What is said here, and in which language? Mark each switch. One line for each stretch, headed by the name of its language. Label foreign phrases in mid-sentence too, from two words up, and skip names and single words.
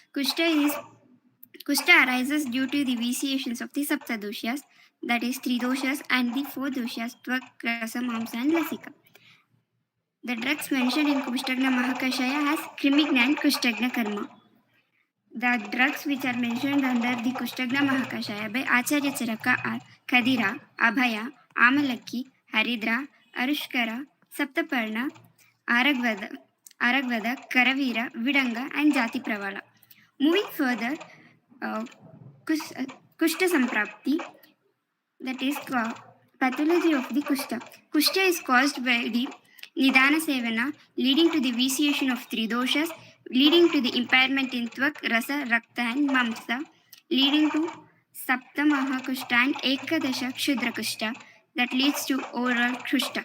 English: Kushta arises due to the vitiations of the Saptadoshas, that is three doshas, and the four doshas, Tvak, Rasa, Mamsa, and Lasika. The drugs mentioned in Kushtagna Mahakashaya has Krimigna and Kushtagna Karma. The drugs which are mentioned under the Kushtagna Mahakashaya by Acharya Charaka are Kadira, Abhaya, Amalaki, Haridra, Arushkara, Saptaparna, Aragvada, Karavira, Vidanga, and Jati Pravala. Moving further, Kushta Samprapti, that is Pathology of the Kushta. Kushta is caused by the Nidana Sevana, leading to the vitiation of three doshas, leading to the impairment in Tvak, Rasa, Rakta, and Mamsa, leading to Sapta Mahakushta and Ekadasha Kshudra Kushta, that leads to overall Kushta.